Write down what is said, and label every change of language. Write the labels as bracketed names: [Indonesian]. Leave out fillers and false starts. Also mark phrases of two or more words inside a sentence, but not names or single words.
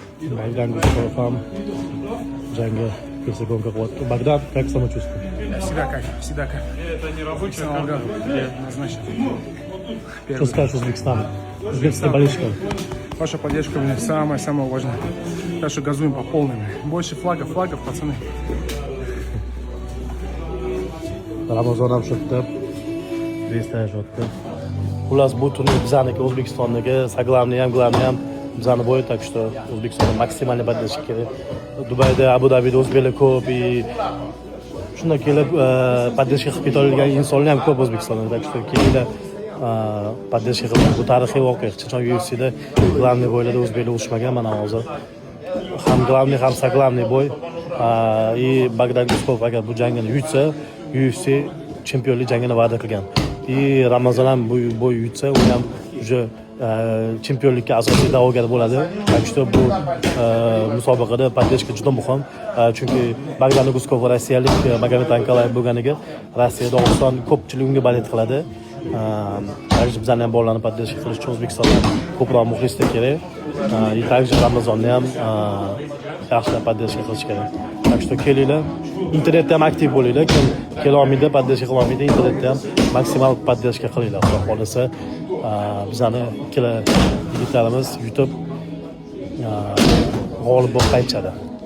[Uzbek] Bogdan Guskov ham jangga Persegonga qilyapti. [Russian] Bogdan, как самочувствие? Всегда как. Это не рабочий орган, я назначен. Что скажешь Узбекистану? Узбекские болельщики. Ваша поддержка у меня самая важная. Так что газуем по полной. Больше флагов, пацаны. [Uzbek] Ramazon ham shu yerda beslashyapti. Xullas bu turnir bizaniki, O'zbekistonniki, Saglavni ham bizani bo'yi, [Russian] так что [Uzbek] O'zbekistonda [Russian] максимальный поддержка [Uzbek] kerak. Dubayda, Abu Dabida o'zbeklar ko'p, shunday kelib поддержка qilib ketadigan insonlar ham ko'p O'zbekistonda. [Russian] Так что [Uzbek] kelinglar поддержка qilib, bu tarixiy voqea. Hech qachon UFC'da glavniy bo'ylarda o'zbeklar urushmagan, mana hozir ham glavniy ham Saglavniy bo'y. Bogdan Guskov agar bu jangni yutsa, UFC chempionlik jangini va'da qilgan. Ramazon ham bu yutsa, u ham уже chempionlikka asosiy da'vogar bo'ladi. [Russian] Так что [Uzbek] bu musobaqada поддержка juda muhim. Chunki Bogdan Guskov rossiyalik Magomed Ankalayev bo'lganiga Rossiya, Dog'iston ko'pchilik unga balet qiladi. Также bizlarni ham bolalarni поддержка qilish uchun O'zbekistonda ko'proq muxlislar kerak. Также Ramazonni ham yaxshilab поддержка qilish kerak. [Russian] Так что [Uzbek] kelinglar, internetda ham aktiv bo'linglar. Kim kela olmaydi, поддержка qila olmaydi, internetda ham maksimal поддержка qilinglar. Xudo xolasa bizani ikkala yigitlarimiz yutib g'olib bo'lib qaytishadi.